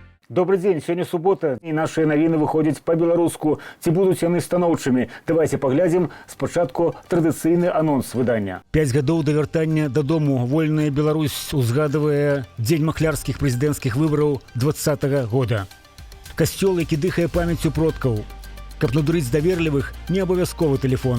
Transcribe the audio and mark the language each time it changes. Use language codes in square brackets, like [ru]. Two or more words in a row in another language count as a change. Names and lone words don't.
[ru] Добрый день, сегодня суббота, и наши новины выходят по-белоруску. [be] Ці будуць яны станоўчымі? [ru] Давайте поглядим [be] спочатку традыцыйны анонс выдання. 5 гадоў да вяртання дадому вольная Беларусь узгадывае дзень махлярскіх прэзідэнцкіх выбараў 20-го года. Касцёл, які дыхае памяццю продкаў. Каб надурыць даверлівых, не абавязковы тэлефон.